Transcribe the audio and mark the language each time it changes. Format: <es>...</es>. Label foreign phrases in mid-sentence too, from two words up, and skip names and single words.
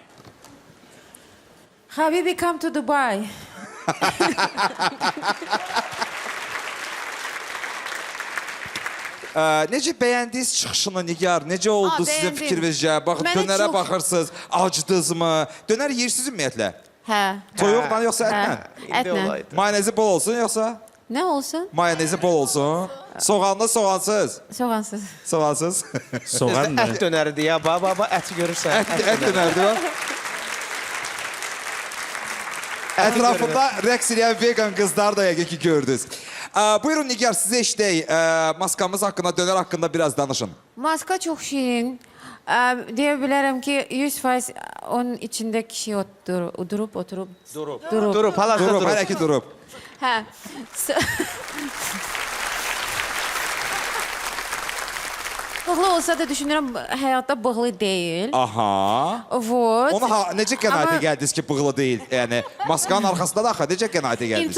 <en>Habibi come to Dubai.</en> <az>Necə beğendiniz çıxışını Nigar? Necə oldu sizin</az> <tr>beğendim.</tr> <az>fikrinizcə? Baxın Mənə dönərə çox- baxırsınız. Acdınızmı? Dönər yeyirsiniz ümumiyyətlə? Hə. Toyuqla yoxsa Hə. ətlə? Ətlə. Mayonezi bol olsun yoxsa?</az> <tr>Ne olsun?</tr> <az>Mayonezi bol olsun. Soğanlı soğansız. Soğansız. Soğansız. Soğan Et dönərdi ya. Baba əti görürsən. Et dönərdi o. Ətrafında rəqs edən vegan qızlar da yəqin ki gördünüz. Buyurun Nigar, sizə işləyik. Maskamız haqqında, dönər haqqında biraz danışın.</az> <tr>Maska çok şirin. Diyebilirim ki 100% onun içinde kişi durup oturup.</tr> <az>Durub, hal-hazırda Durub, durub. hələ ki durub. Ha.</az> <tr>Bığlı olsa da düşünürüm hayatta bığlı değil. Aha.</tr> <ru>Вот.</ru> <az>Onu necə qənaətə Amma- gəldiniz ki, bığlı deyil? Yəni, maskanın arxasında da axı necə qənaətə gəldiniz?</az>